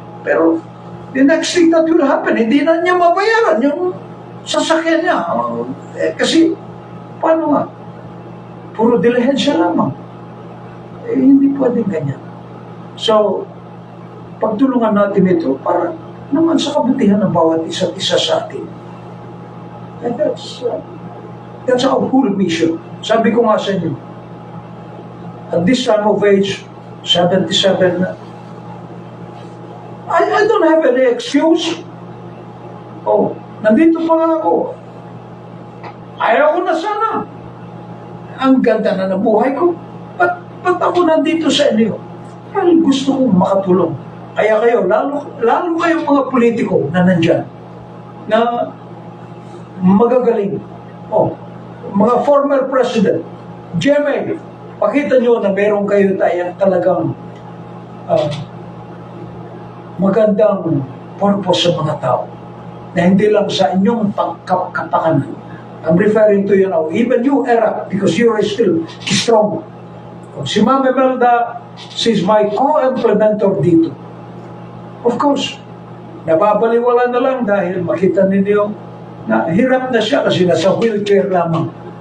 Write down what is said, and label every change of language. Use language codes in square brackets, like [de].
[tl] Pero, [en] the next thing that will happen, [tl] hindi na niya mabayaran yung sasakyan niya. Kasi, paano nga? Puro dilihensya lamang. Hindi pwedeng ganyan. So, pagtulungan natin ito para naman sa kabutihan ng bawat isa't isa sa atin. [en] And that's our whole mission. [tl] Sabi ko nga sa inyo, [en] at this time of age, 77 na, I don't have any excuse. [tl] Oh, nandito pa nga ako. Ayaw ko na sana. Ang ganda na ng buhay ko. Ba't ako nandito sa inyo? Dahil gusto kong makatulong. Kaya kayo, lalo kayong mga politiko na nandyan, na magagaling. Oh, mga former president, GMA, pakita nyo na meron kayo talagang magandang purpose sa mga tao. Na hindi lang sa inyong kapakanan. [en] I'm referring to you now, even you, Era, because you are still strong. Si Ma'am Imelda, she's my co-implementer dito. [tl] Of course, nababaliwala na lang dahil makita ninyo na hirap na siya kasi nasa wheelchair lamang.